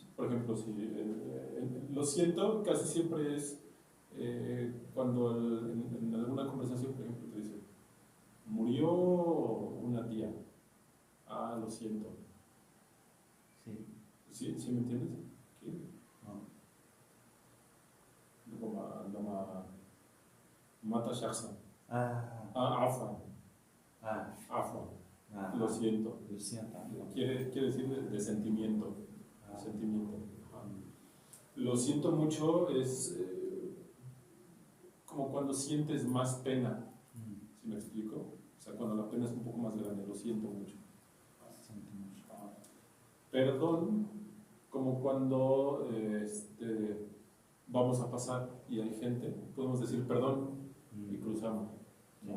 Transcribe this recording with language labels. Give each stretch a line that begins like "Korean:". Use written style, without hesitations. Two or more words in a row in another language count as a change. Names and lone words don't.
Spanish: Por ejemplo, si lo siento casi siempre es cuando en alguna conversación, por ejemplo, te dice, murió una tía. Lo siento. Sí. ¿Sí me entiendes? ¿Qué? No.
Arabic: لما mata شخصا. عفوا.
Spanish: Lo siento. Lo siento. Quiere decir de sentimiento. Sentimiento. Lo siento mucho es como cuando sientes más pena. ¿Sí me explico? O sea, cuando la pena es un poco más grande, lo siento mucho. Perdón, como cuando vamos a pasar y hay gente, podemos decir perdón y cruzamos, ¿no?